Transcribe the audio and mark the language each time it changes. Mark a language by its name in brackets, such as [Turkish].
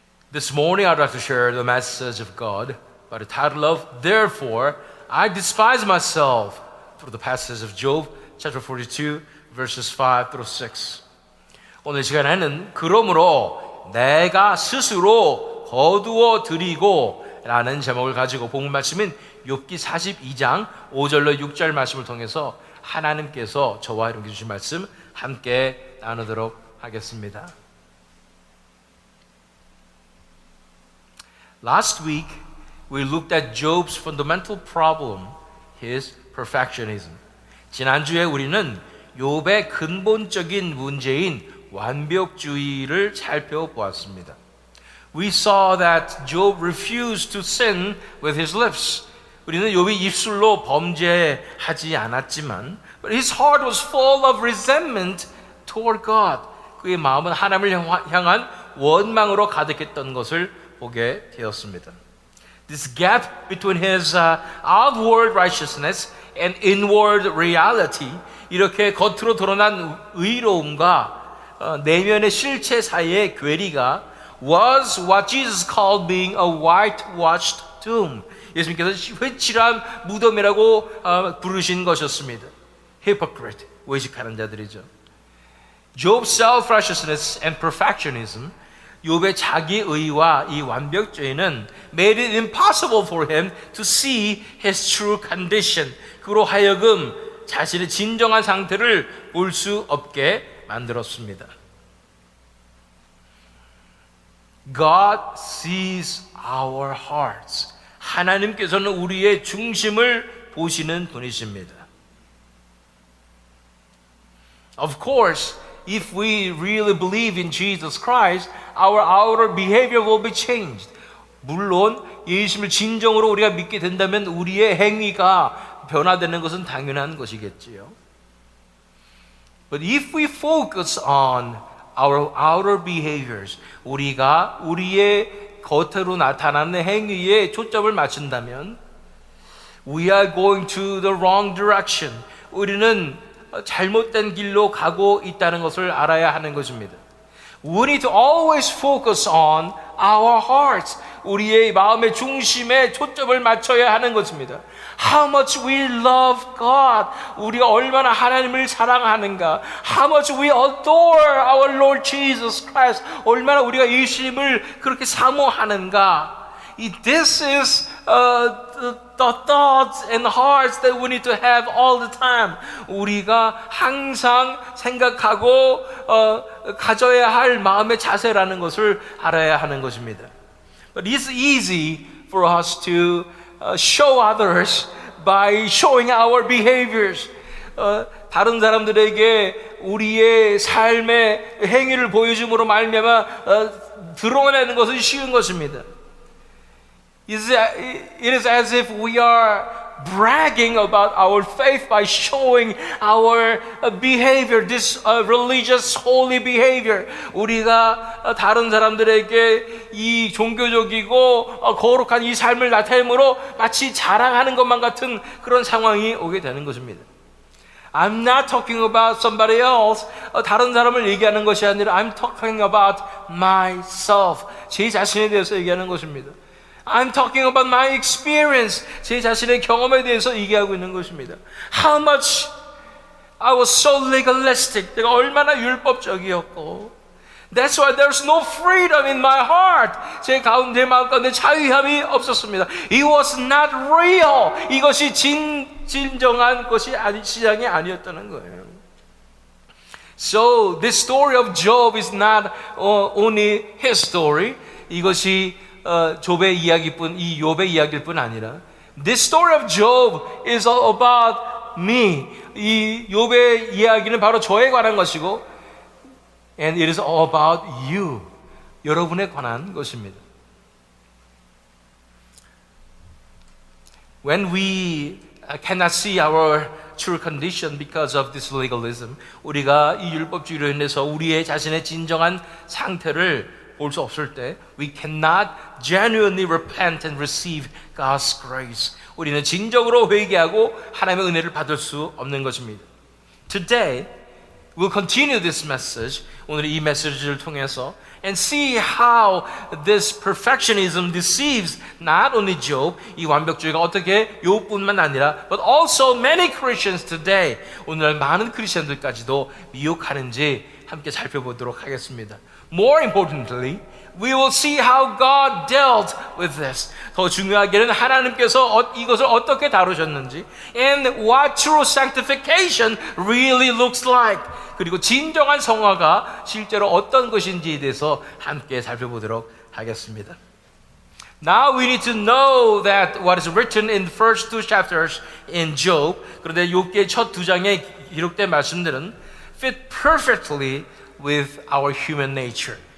[English] This morning I'd like to share the message of God by the title of Therefore I Despise Myself through the passage of Job chapter 42 verses 5 through 6. [Korean] 오늘 시간에는 그러므로 내가 스스로 거두어 드리고 라는 제목을 가지고 본문 말씀인 욥기 42장 5절로 6절 말씀을 통해서 하나님께서 저와 여러분께 주신 말씀 함께 나누도록 하겠습니다. [English] Last week we looked at Job's fundamental problem, his perfectionism. [Korean] 지난주에 우리는 욥의 근본적인 문제인 완벽주의를 살펴보았습니다. [English] We saw that Job refused to sin with his lips. [Korean] 우리는 욥이 입술로 범죄하지 않았지만 [English] but his heart was full of resentment toward God. [Korean] 그의 마음은 하나님을 향한 원망으로 가득했던 것을 보게 되었습니다. [English] This gap between his outward righteousness and inward reality, [Korean] 이렇게 겉으로 드러난 의로움과 내면의 실체 사이의 괴리가 [English] was what Jesus called being a whitewashed tomb. [Korean] 예수님께서 회칠한 무덤이라고 부르신 것이었습니다. [English] Hypocrite, [Korean] 외식하는 자들이죠. [English] Job's self-righteousness and perfectionism, [Korean] 욥의 자기의와 이 완벽주의는 [English] made it impossible for him to see his true condition. [Korean] 그로 하여금 자신의 진정한 상태를 볼 수 없게 만들었습니다. [English] God sees our hearts. [Korean] 하나님께서는 우리의 중심을 보시는 분이십니다. [English] Of course, if we really believe in Jesus Christ, our outer behavior will be changed. [Korean] 물론 예수님을 진정으로 우리가 믿게 된다면 우리의 행위가 변화되는 것은 당연한 것이겠지요. [English] But if we focus on our outer behaviors, [Korean] 우리가 우리의 겉으로 나타나는 행위에 초점을 맞춘다면 [English] we are going to the wrong direction. [Korean] 우리는 잘못된 길로 가고 있다는 것을 알아야 하는 것입니다. [English] We need to always focus on our hearts. [Korean] 우리의 마음의 중심에 초점을 맞춰야 하는 것입니다. [English] How much we love God. [Korean] 우리가 얼마나 하나님을 사랑하는가. [English] How much we adore our Lord Jesus Christ. [Korean] 얼마나 우리가 예수님을 그렇게 사모하는가. [English] This is the thoughts and hearts that we need to have all the time. [Korean] 우리가 항상 생각하고 가져야 할 마음의 자세라는 것을 알아야 하는 것입니다. [English] But it's easy for us to show others by showing our behaviors. [Korean] 다른 사람들에게 우리의 삶의 행위를 보여줌으로 말미암아 드러내는 것은 쉬운 것입니다. [English] It is as if we are bragging about our faith by showing our behavior, this religious holy behavior. [Korean] 우리가 다른 사람들에게 이 종교적이고 거룩한 이 삶을 나타내므로 마치 자랑하는 것만 같은 그런 상황이 오게 되는 것입니다. [English] I'm not talking about somebody else. [Korean] 다른 사람을 얘기하는 것이 아니라 [English] I'm talking about myself. [Korean] 제 자신에 대해서 얘기하는 것입니다. [English] I'm talking about my experience. [Korean] 제 자신의 경험에 대해서 얘기하고 있는 것입니다. [English] How much I was so legalistic. [Korean] 내가 얼마나 율법적이었고. [English] That's why there's no freedom in my heart. [Korean] 제 가운데 마음 가운데 자유함이 없었습니다. [English] It was not real. [Korean] 이것이 진정한 것이 시장이 아니었다는 거예요. [English] So this story of Job is not only his story. [Korean] 이것이 욥의 이야기뿐, 이 욥의 이야기일 뿐 아니라 [English] This story of Job is all about me. [Korean] 이 욥의 이야기는 바로 저에 관한 것이고 [English] And it is all about you. [Korean] 여러분에 관한 것입니다. [English] When we cannot see our true condition because of this legalism, [Korean] 우리가 이 율법주의로 인해서 우리의 자신의 진정한 상태를 볼 수 없을 때 [English] we cannot genuinely repent and receive God's grace. [Korean] 우리는 진정으로 회개하고 하나님의 은혜를 받을 수 없는 것입니다. [English] Today, We'll continue this message, [Korean] 오늘 이 메시지를 통해서, [English] and see how this perfectionism deceives not only Job, [Korean] 이 완벽주의가 어떻게 욥뿐만 아니라, [English] but also many Christians today, [Korean] 오늘날 많은 크리스천들까지도 미혹하는지 함께 살펴보도록 하겠습니다. [English] More importantly, we will see how God dealt with this. [Korean] 더 중요하게는 하나님께서 이것을 어떻게 다루셨는지, [English] and what true sanctification really looks like. [Korean] 그리고 진정한 성화가 실제로 어떤 것인지에 대해서 함께 살펴보도록 하겠습니다. [English] Now we need to know that what is written in the first two chapters in Job, [Korean] 그런데 욥기의 첫 두 장에 기록된 말씀들은 [English] fit perfectly with our human nature.